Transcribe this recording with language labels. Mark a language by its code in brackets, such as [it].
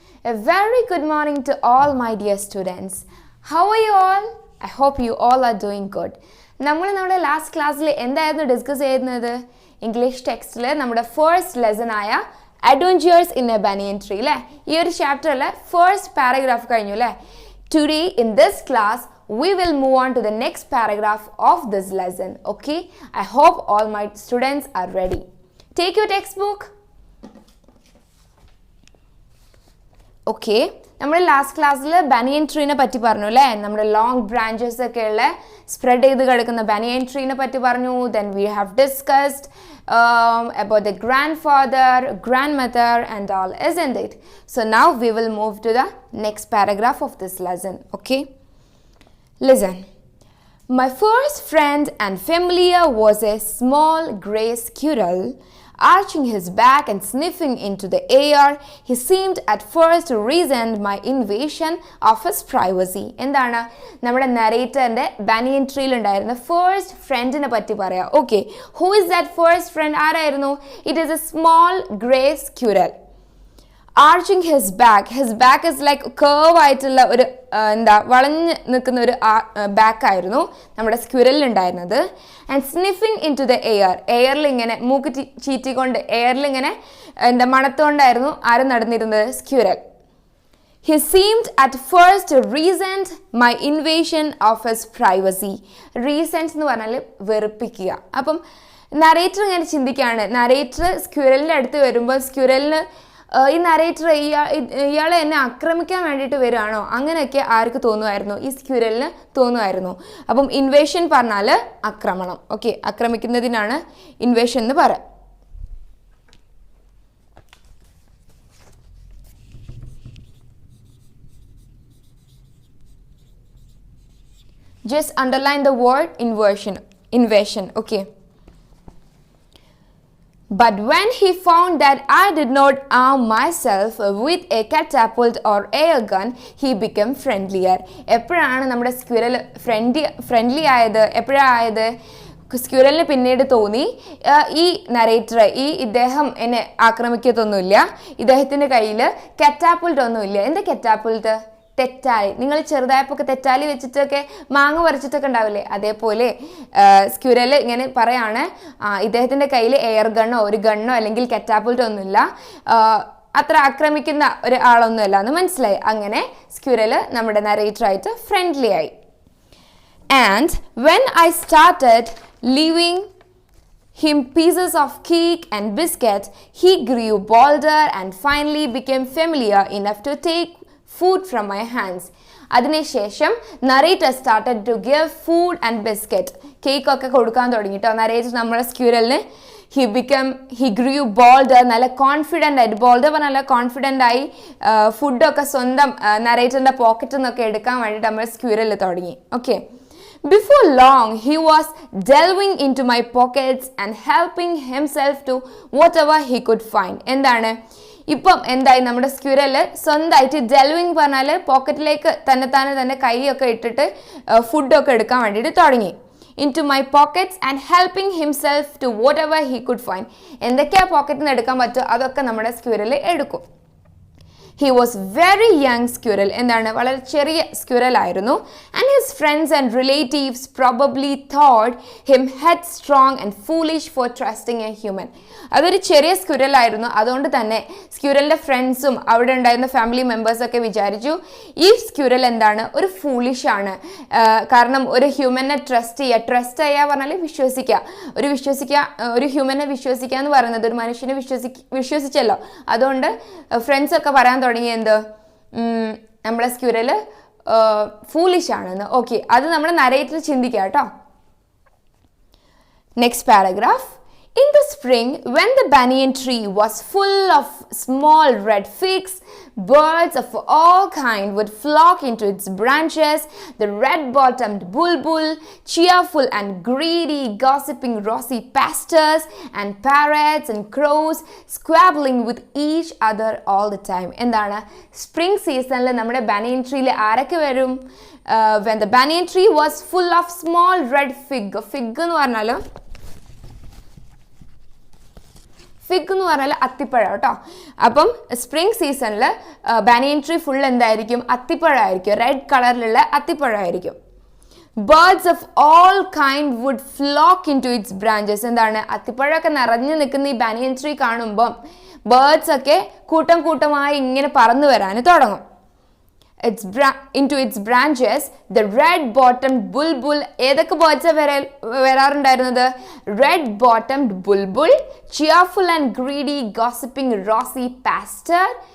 [en] A very good morning to all my dear students. How are you all? I hope you all are doing good. [ml] നമ്മൾ നമ്മുടെ last ക്ലാസ്സിൽ എന്തായിരുന്നു discuss ചെയ്യുന്നത്? English ടെക്സ്റ്റിൽ നമ്മുടെ first lesson ആയ adventures in A banian tree അല്ലേ? ഈ ഒരു ചാപ്റ്ററിലെ ഫസ്റ്റ് പാരഗ്രാഫ് കഴിഞ്ഞു അല്ലേ? [en] Today in this class we will move on to the next paragraph of this lesson. Okay? I hope all my students are ready. Take your textbook. [ml] Okay, നമ്മൾ last ക്ലാസ്സിൽ ബനിയൻ ട്രീനെ പറ്റി പറഞ്ഞു അല്ലേ? നമ്മുടെ ലോങ് ബ്രാഞ്ചസ് ഒക്കെ ഉള്ള സ്പ്രെഡ് ചെയ്ത് കിടക്കുന്ന ബനിയൻ ട്രീനെ പറ്റി പറഞ്ഞു. [en] Then we have discussed about the grandfather, grandmother and all, isn't it? So now we will move to the next paragraph of this lesson. Okay, listen. My first friend and familiar was a small gray squirrel. Arching his back and sniffing into the air, he seemed at first to resent my invasion of his privacy. [ml] എന്താണ് നമ്മുടെ നരേറ്ററിന്റെ ബനിയൻ ട്രീയിൽ ഉണ്ടായിരുന്ന first ഫ്രണ്ടിനെ പറ്റി പറയാം. [en] Okay, who is that first friend? [ml] ആരായിരുന്നു? [en] It is a small grey squirrel. Arching his back is like curve [ml] ആയിട്ടുള്ള ഒരു വളഞ്ഞ് നിൽക്കുന്ന ഒരു ബാക്ക് ആയിരുന്നു നമ്മുടെ സ്ക്യൂരലിൽ ഉണ്ടായിരുന്നത്. [en] and sniffing into the [ml] എയറിൽ ഇങ്ങനെ മൂക്ക് ചീറ്റിക്കൊണ്ട് എയറിൽ ഇങ്ങനെ മണത്തുകൊണ്ടായിരുന്നു ആരും നടന്നിരുന്നത്? [en] Squirrel. He seemed at first to resent my invasion of his privacy. [ml] Resent എന്ന് പറഞ്ഞാൽ വെറുപ്പിക്കുക. അപ്പം നരേറ്റർ ഇങ്ങനെ ചിന്തിക്കുകയാണ്. നരേറ്റർ സ്ക്യൂരലിൻ്റെ അടുത്ത് വരുമ്പോൾ സ്ക്യൂരലിന് ഈ നരേറ്റർ ഇയാളെ എന്നെ ആക്രമിക്കാൻ വേണ്ടിയിട്ട് വരികയാണോ അങ്ങനെയൊക്കെ ആർക്ക് തോന്നുമായിരുന്നു? ഈ സ്ക്യൂരലിന് തോന്നുമായിരുന്നു. അപ്പം ഇൻവേഷൻ പറഞ്ഞാൽ ആക്രമണം. ഓക്കെ, ആക്രമിക്കുന്നതിനാണ് ഇൻവേഷൻ എന്ന് പറയാം. [en] Just underline the word invasion. Okay. But when he found that I did not arm myself with a catapult or air gun, he became friendlier. [ml] എപ്പോഴാണ് നമ്മുടെ സ്ക്യൂരൽ ഫ്രണ്ട്ലി ആയത്? എപ്പോഴായത്? സ്ക്യൂരലിന് പിന്നീട് തോന്നി ഈ നരേറ്റർ ഇദ്ദേഹം എന്നെ ആക്രമിക്കത്തൊന്നുമില്ല, ഇദ്ദേഹത്തിൻ്റെ കയ്യിൽ കറ്റാപ്പുൾട്ട് ഒന്നുമില്ല. എന്താ കറ്റാപ്പുൾട്ട്? തെറ്റാലി. നിങ്ങൾ ചെറുതായപ്പോൾ തെറ്റാലി വെച്ചിട്ടൊക്കെ മാങ്ങ പറിച്ചിട്ടൊക്കെ ഉണ്ടാവില്ലേ? അതേപോലെ സ്ക്യൂരൽ ഇങ്ങനെ പറയാണ്, ഇദ്ദേഹത്തിൻ്റെ കയ്യിൽ എയർ ഗണ്ണോ ഒരു ഗണ്ണോ അല്ലെങ്കിൽ കറ്റാപ്പുൾട്ടോ ഒന്നുമില്ല, അത്ര ആക്രമിക്കുന്ന ഒരാളൊന്നുമല്ല എന്ന് മനസ്സിലായി. അങ്ങനെ സ്ക്യൂരൽ നമ്മുടെ നരേറ്ററായിട്ട് ഫ്രണ്ട്ലി ആയി. [en] And when I started leaving him pieces of cake and biscuit, he grew bolder and finally became familiar enough to take food from my hands. [ml] അതിനുശേഷം narrator [en] started to give food and biscuit, [ml] കേക്കൊക്കെ കൊടുക്കാൻ തുടങ്ങിട്ടോ narrator നമ്മളെ സ്ക്യൂരലിന്. [en] he grew bolder, [ml] നല്ല confident ആയിട്ട്, boulder പറഞ്ഞാൽ നല്ല confident ആയി ഫുഡൊക്കെ സ്വന്തം നരേറ്ററിൻ്റെ പോക്കറ്റിൽ നിന്നൊക്കെ എടുക്കാൻ വേണ്ടിയിട്ട് നമ്മൾ സ്ക്യൂരലിൽ തുടങ്ങി. [en] Okay, before long he was delving into my pockets and helping himself to whatever he could find. [ml] എന്താണ് ഇപ്പം എന്തായി? നമ്മുടെ സ്ക്യൂരല് സ്വന്തമായിട്ട് ഡെൽവിങ് പറഞ്ഞാൽ പോക്കറ്റിലേക്ക് തന്നെ കൈയൊക്കെ ഇട്ടിട്ട് ഫുഡൊക്കെ എടുക്കാൻ വേണ്ടിയിട്ട് തുടങ്ങി. [en] into my pockets and helping himself to whatever he could find. [ml] എന്തൊക്കെയാ പോക്കറ്റിൽ നിന്ന് എടുക്കാൻ പറ്റുമോ അതൊക്കെ നമ്മുടെ സ്ക്യൂരൽ എടുക്കും. [en] He was very young squirrel. [ml] എന്താണ്? വളരെ ചെറിയ സ്ക്യൂരൽ ആയിരുന്നു. [en] And his friends and relatives probably thought him headstrong and foolish for trusting a human. [ml] അതൊരു ചെറിയ സ്ക്യൂരൽ ആയിരുന്നു. അതുകൊണ്ട് തന്നെ സ്ക്യൂരലിൻ്റെ ഫ്രണ്ട്സും അവിടെ ഉണ്ടായിരുന്ന ഫാമിലി മെമ്പേഴ്സൊക്കെ വിചാരിച്ചു ഈ സ്ക്യൂരൽ എന്താണ്? ഒരു ഫൂളിഷ് ആണ്. കാരണം ഒരു ഹ്യൂമനെ ട്രസ്റ്റ് ചെയ്യുക പറഞ്ഞാൽ വിശ്വസിക്കുക. ഒരു ഹ്യൂമനെ വിശ്വസിക്കുക എന്ന് പറയുന്നത് ഒരു മനുഷ്യനെ വിശ്വസിച്ചല്ലോ. അതുകൊണ്ട് ഫ്രണ്ട്സൊക്കെ പറയാൻ തുടങ്ങി എന്ത്? നമ്മളെ സ്ക്യൂരൽ ഫൂളിഷ് ആണെന്ന്. ഓക്കെ, അത് നമ്മുടെ നരേറ്റർ ചിന്തിക്കുക കേട്ടോ. [en] Next paragraph. In the spring, when the banyan tree was full of small red figs, birds of all kinds would flock into its branches. The red-bottomed bulbul, cheerful and greedy, gossiping rosy pastors, and parrots and crows squabbling with each other all the time. [ml] എന്താണ്? Spring സീസണിൽ നമ്മുടെ banyan treeയിൽ ആരൊക്കെ വരും? [en] When the banyan tree was full of small red fig [ml] എന്ന് പറഞ്ഞാൽ fig എന്ന് പറഞ്ഞാൽ അത്തിപ്പഴം കേട്ടോ. അപ്പം സ്പ്രിംഗ് സീസണിൽ ബാനിയൻ ട്രീ ഫുൾ എന്തായിരിക്കും? അത്തിപ്പഴമായിരിക്കും, റെഡ് കളറിലുള്ള അത്തിപ്പഴമായിരിക്കും. [en] Birds of all kind would flock into its branches. [ml] എന്താണ്? അത്തിപ്പഴമൊക്കെ നിറഞ്ഞു നിൽക്കുന്ന ഈ ബാനിയൻ ട്രീ കാണുമ്പം ബേർഡ്സ് ഒക്കെ കൂട്ടം കൂട്ടമായി ഇങ്ങനെ പറന്നു വരാൻ തുടങ്ങും. [en] into its branches the red bottomed bulbul. [ml] ഏതൊക്കെ birds വരാറുണ്ടായിരുന്നത്? [en] Red bottomed bulbul, cheerful and greedy gossiping rosy pastor.